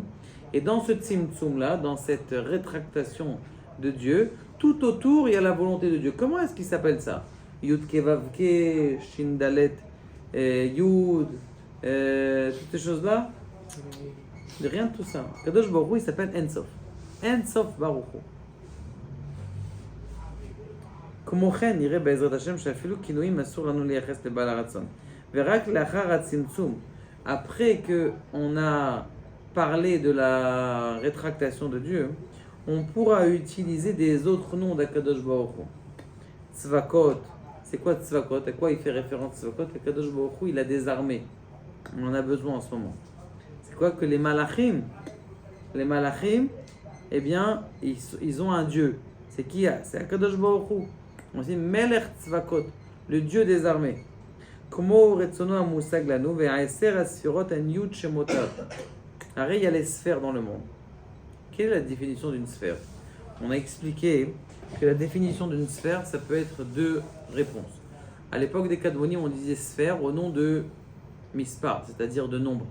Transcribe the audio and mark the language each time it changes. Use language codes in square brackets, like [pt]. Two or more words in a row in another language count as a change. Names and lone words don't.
[fr] Et dans ce Tzimtzum là, dans cette rétractation de Dieu, tout autour il y a la volonté de Dieu. Comment est-ce qu'il s'appelle ça? Yud Kevavke, Shindalet, Yud, toutes ces choses là, rien de tout ça. Kadosh Baruch Hu, il s'appelle Ensof. [he] אין סוף ברוך הוא. כמו כן נראה בעזרת השם שאפילו כינויים אסור לנו לייחס לבעל הרצון. ורק לאחר הצמצום, [fr] après que on a parlé de la rétractation de Dieu, on pourra utiliser des autres noms d'Akadosh Baruch Hu. Tzvakot, c'est quoi Tzvakot? À quoi il fait référence Tzvakot? Akadosh Baruch Hu, il a des armées. On en a besoin en ce moment. C'est quoi que les malachim, eh bien, ils ont un Dieu. C'est qui? C'est Akadosh Baruch Hu. On dit [he] מלך צבאות, [fr] le Dieu des armées. [he] כמו רצונו המושג לנו ועשר הספירות הן יוד שמותיו. [fr] Il y a les sphères dans le monde. Quelle est la définition d'une sphère? On a expliqué que la définition d'une sphère, ça peut être deux réponses. À l'époque des Kadmonim, on disait sphère au nom de mispar, c'est-à-dire de nombre.